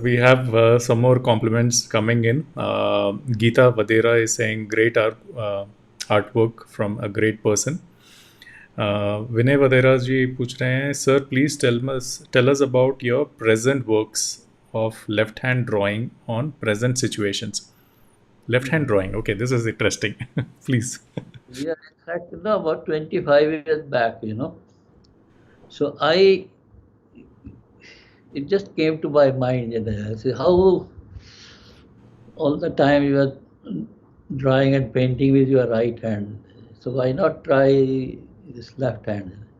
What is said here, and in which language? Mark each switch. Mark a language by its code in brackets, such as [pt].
[en] We have some more compliments coming in. Geeta Vadera is saying great artwork from a great person. [hi] विनय वदेरा जी पूछ रहे हैं, [en] Sir please tell us about your present works of left hand drawing on present situations. Left hand drawing, okay, this is interesting. Please. Yeah, in fact, about 25 years back, so it just came to my mind, see how all the time you are drawing and painting with your right hand, so why not try this left hand?